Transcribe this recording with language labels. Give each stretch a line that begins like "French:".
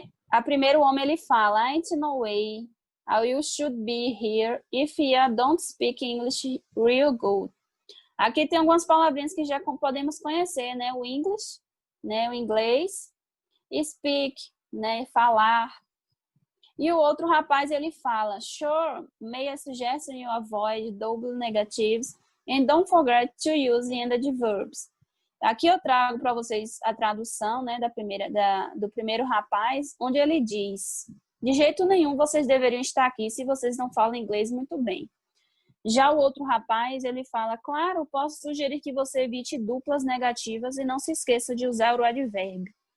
Portuguese: A primeiro homem ele fala,
English: ain't no way you should be here if you don't speak English real good.
Portuguese: Aqui tem algumas palavrinhas que já podemos conhecer, né? O English, né? O inglês, speak, né? Falar. E o outro rapaz, ele fala,
English: sure, may I suggest you avoid double negatives and don't forget to use the ended verbs.
Portuguese: Aqui eu trago para vocês a tradução, né, do primeiro rapaz, onde ele diz, de jeito nenhum vocês deveriam estar aqui se vocês não falam inglês muito bem. Já o outro rapaz, ele fala, claro, posso sugerir que você evite duplas negativas e não se esqueça de usar o advérbio.